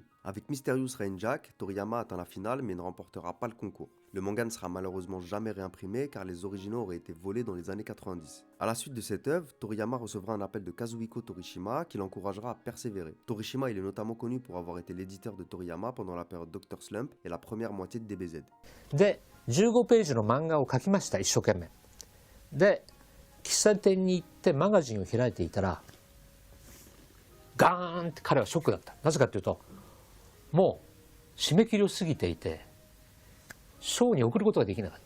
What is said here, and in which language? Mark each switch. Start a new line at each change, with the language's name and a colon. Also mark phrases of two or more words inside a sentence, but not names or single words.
French: Avec Mysterious Rain Jack, Toriyama atteint la finale mais ne remportera pas le concours. Le manga ne sera malheureusement jamais réimprimé car les originaux auraient été volés dans les années 90. A la suite de cette œuvre, Toriyama recevra un appel de Kazuhiko Torishima qui l'encouragera à persévérer. Torishima il est notamment connu pour avoir été l'éditeur de Toriyama pendant la période Dr. Slump et la première moitié de DBZ.
Japanese: で15ページの漫画を描きました、一生懸命。で喫茶店に行ってマガジンを開いていたらガーンって彼はショックだった。なぜかというともう締め切りを過ぎていて賞に送ることができなかった。